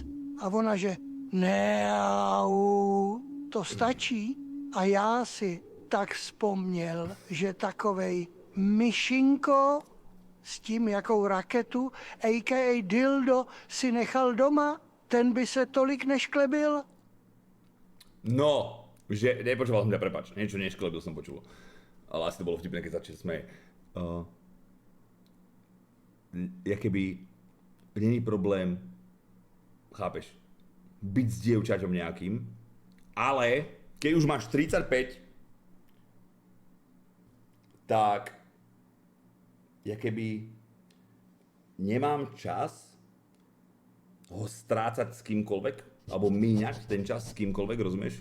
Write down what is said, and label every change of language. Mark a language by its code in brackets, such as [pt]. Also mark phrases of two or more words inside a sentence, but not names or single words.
[cs] A ona, že ne, au, to stačí. A já si tak vzpomněl, že takovej myšinko s tím, jakou raketu, a.k.a. dildo, si nechal doma, ten by se tolik nešklebil? No, [sk] že nepočúval som ťa, prepáč, niečo nešklebil som počul. Ale asi to bolo vtipné, keď sa smeje. Keby [cs] není problém, [sk] chápeš, byť s dievčaťom nejakým, ale keď už máš 35, tak keby nemám čas ho strácať s kýmkoľvek, alebo míňať ten čas s kýmkoľvek, rozumieš?